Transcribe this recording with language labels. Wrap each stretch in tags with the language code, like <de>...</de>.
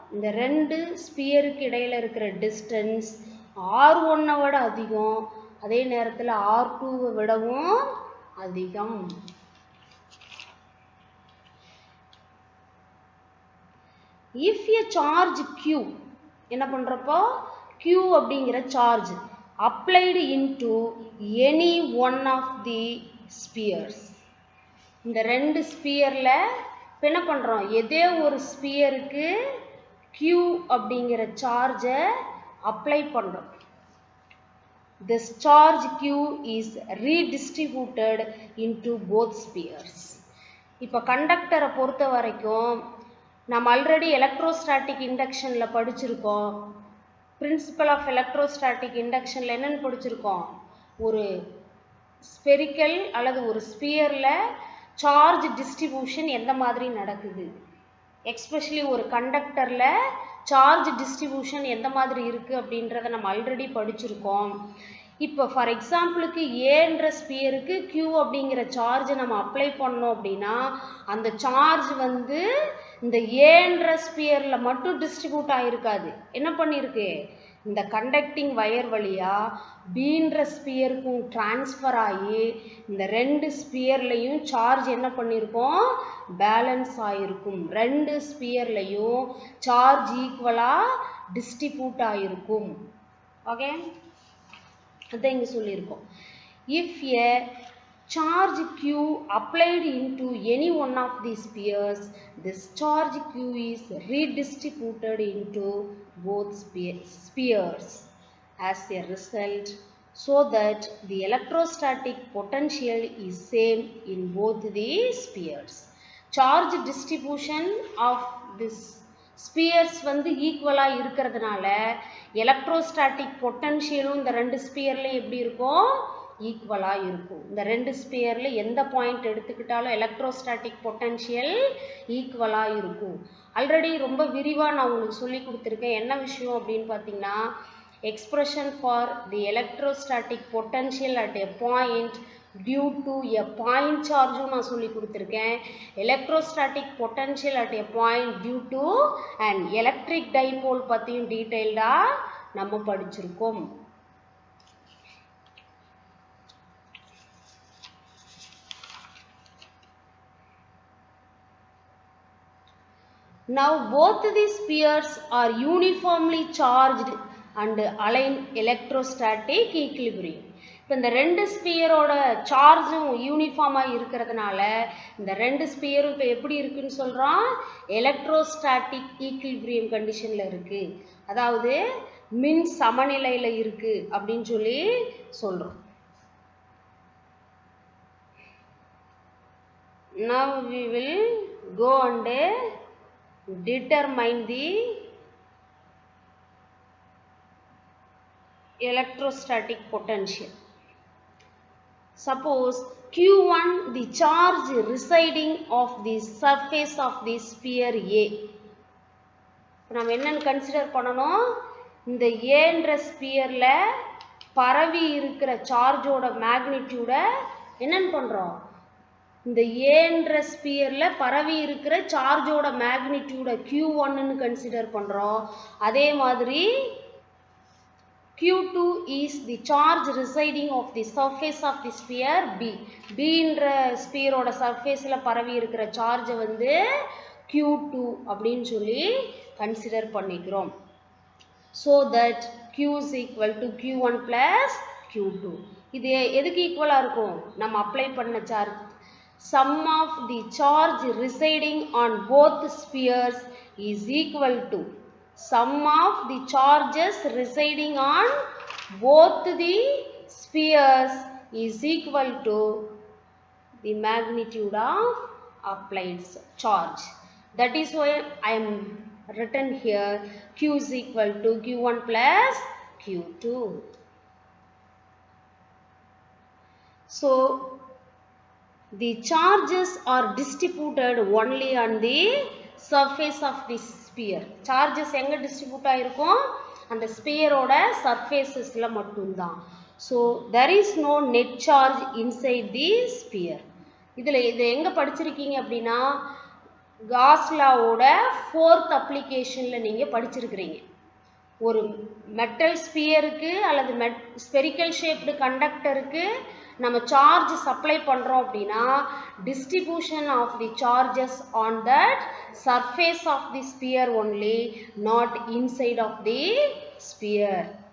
<ta>இந்த ரெண்டு ஸ்பியருக்கு இடையில இருக்கிற டிஸ்டன்ஸ் R1 விட அதிகம், அதே நேரத்தில் R2 விடவும் அதிகம்.</ta> <en>If a charge Q,</en> <ta>என்ன பண்றப்போ Q அப்படிங்கிற charge</ta> <en>applied into any one of the spheres,</en> <ta>இந்த ரெண்டு ஸ்பியர்ல என்ன பண்றோம்? ஏதோ ஒரு ஸ்பியருக்கு Q அப்படிங்கிற சார்ஜை அப்ளை பண்றோம்.</ta> <en>This charge Q is redistributed into both spheres.</en> <ta>இப்போ கண்டக்டரை பொறுத்த வரைக்கும் நம்ம ஆல்ரெடி எலக்ட்ரோஸ்டாட்டிக் இண்டக்ஷனில் படிச்சிருக்கோம். பிரின்சிபல் ஆஃப் எலக்ட்ரோஸ்டாட்டிக் இண்டக்ஷனில் என்னென்னு படிச்சிருக்கோம்? ஒரு ஸ்பெரிக்கல் அல்லது ஒரு ஸ்பியரில் சார்ஜ் டிஸ்ட்ரிபியூஷன் எந்த மாதிரி நடக்குது, எக்ஸ்பெஷலி ஒரு கண்டக்டரில் சார்ஜ் டிஸ்ட்ரிபியூஷன் எந்த மாதிரி இருக்குது அப்படின்றத நம்ம ஆல்ரெடி படிச்சிருக்கோம். இப்போ ஃபார் எக்ஸாம்பிளுக்கு ஏன்ற ஸ்பியருக்கு Q அப்படிங்கிற சார்ஜை நம்ம அப்ளை பண்ணோம் அப்படின்னா அந்த சார்ஜ் இந்த ஏன்ற ஸ்பியரில் மட்டும் டிஸ்ட்ரிபியூட் ஆகிருக்காது. என்ன பண்ணியிருக்கு? இந்த கண்டக்டிங் வயர் வழியாக பீன்ற ஸ்பியருக்கும் டிரான்ஸ்ஃபர் ஆகி இந்த ரெண்டு ஸ்பியர்லையும் சார்ஜ் என்ன பண்ணியிருக்கோம்? பேலன்ஸ் ஆகிருக்கும். ரெண்டு ஸ்பியர்லையும் சார்ஜ் ஈக்குவலாக டிஸ்ட்ரிபியூட் ஆகிருக்கும். ஓகே, அதான் இங்கே சொல்லியிருக்கோம்.</ta> <en>If a charge Q applied into any one of these spheres, this charge Q is redistributed into both spheres as a result, so that the electrostatic potential is same in both the spheres. Charge distribution of this spheres</en> <ta>ஈக்குவலா இருக்கிறதுனால electrostatic பொட்டன்ஷியலும் இந்த ரெண்டு ஸ்பியர்லையும் எப்படி இருக்கும்? ஈக்குவலாக இருக்கும். இந்த ரெண்டு ஸ்பியரில் எந்த பாயிண்ட் எடுத்துக்கிட்டாலும் எலக்ட்ரோஸ்டாட்டிக் பொட்டன்ஷியல் ஈக்குவலாக இருக்கும். ஆல்ரெடி ரொம்ப விரிவாக நான் உங்களுக்கு சொல்லி கொடுத்துருக்கேன். என்ன விஷயம் அப்படின்னு பார்த்தீங்கன்னா,</ta> <en>expression for the electrostatic potential at a point due to a point charge</en> <ta>நான் சொல்லி கொடுத்துருக்கேன்.</ta> <en>electrostatic potential at a point due to an electric dipole</en> <ta>பற்றியும் டீட்டெயில்டாக நம்ம படிச்சிருக்கோம்.</ta> <en>Now both these spheres are uniformly charged and align electrostatic equilibrium.</en> <ta>இப்போ இந்த ரெண்டு ஸ்பியரோட சார்ஜும் யூனிஃபார்மாக இருக்கிறதுனால இந்த ரெண்டு ஸ்பியரும் இப்போ எப்படி இருக்குன்னு சொல்கிறோம், எலக்ட்ரோஸ்டாட்டிக் ஈக்விலிபிரியம் கண்டிஷனில் இருக்குது, அதாவது மின் சமநிலையில் இருக்குது அப்படின்னு சொல்லி சொல்கிறோம்.</ta> <en>Now we will go and determine the electrostatic potential. Suppose Q1 the charge residing of the surface of the sphere A.</en> <ta>நாம் என்னன்னு கன்சிடர் பண்ணணும், இந்த ஏன்ற ஸ்பியர்ல பரவி இருக்கிற சார்ஜோட மேக்னிடியூட என்னன்னு பண்றோம், இந்த ஏன்ற ஸ்பியர்ல பரவி இருக்கிற சார்ஜோட மேக்னிடியூட Q1ன்னு கன்சிடர் பண்றோம். அதே மாதிரி</ta> <en>Q2 is the charge residing of the surface of the sphere B.</en> <ta>B என்ற ஸ்பியரோட சர்ஃபேஸ்ல பரவி இருக்கிற சார்ஜை வந்து Q2 அப்படின்னு சொல்லி கன்சிடர் பண்ணிக்கிறோம்.</ta> <en>So that Q is equal to Q1 plus Q2.</en> <ta>இது எதுக்கு ஈக்குவலா இருக்கும், நம்ம அப்ளை பண்ண charge.</ta> <en>Sum of the charge residing on both spheres is equal to sum of the charges residing on both the spheres is equal to the magnitude of applied charge. That is why I am written here Q is equal to Q1 plus Q2. So the charges are distributed only on the surface of the sphere.</en> <ta>Charges எங்க distribute ஆயிருக்கும், அந்த ஸ்பியரோட சர்ஃபேஸஸ்ல மட்டும்தான்.</ta> <en>So there is no net charge inside the sphere.</en> <ta>இதில் இது எங்க படிச்சிருக்கீங்க அப்படின்னா, cos லாவோட 4th அப்ளிகேஷனில் நீங்கள் படிச்சிருக்கிறீங்க. ஒரு மெட்டல் ஸ்பியருக்கு அல்லது ஸ்பெரிக்கல் ஷேப்டு கண்டக்டருக்கு நம்ம சார்ஜ் சப்ளை பண்ணுறோம் அப்படின்னா,</ta> <en>Distribution of the charges on that surface of the sphere only, not inside of the sphere.</en>